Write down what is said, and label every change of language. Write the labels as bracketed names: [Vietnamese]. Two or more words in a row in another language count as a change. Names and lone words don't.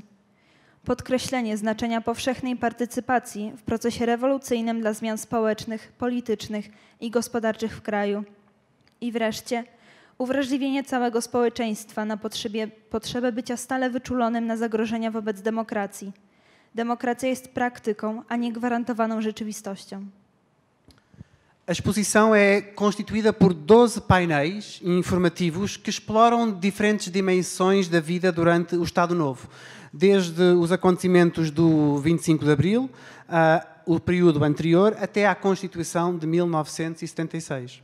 [Polish] Podkreślenie znaczenia powszechnej partycypacji w procesie rewolucyjnym dla zmian społecznych, politycznych i gospodarczych w kraju. I wreszcie uwrażliwienie całego społeczeństwa na potrzebę bycia stale wyczulonym na zagrożenia wobec demokracji. Demokracja jest praktyką, a nie gwarantowaną rzeczywistością. [Portuguese] A exposição é constituída por 12 painéis informativos que exploram diferentes dimensões da vida durante o Estado Novo, desde os acontecimentos do 25 de Abril, o período anterior, até à Constituição de 1976.